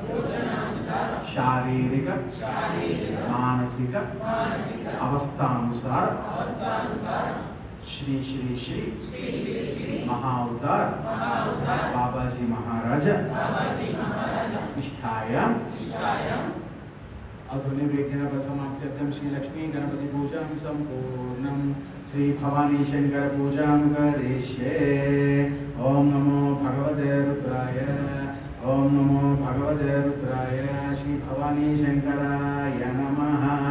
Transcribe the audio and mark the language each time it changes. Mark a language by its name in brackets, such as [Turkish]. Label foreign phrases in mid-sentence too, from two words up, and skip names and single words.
[Sanskrit] శారీరక మానసిక అవస్థానుసార శ్రీ శ్రీ శ్రీ మహావతార్ బాబాజీ మహారాజా ఇష్టాయాం अधुनि विज्ञापसमाप्त्यर्थं श्री लक्ष्मी गणपति पूजां संपूर्णं श्री भवानी शंकर पूजां करिष्ये। ओम नमो भगवते रुद्राय, ओम नमो भगवते रुद्राय, श्री भवानी शंकराय नमः।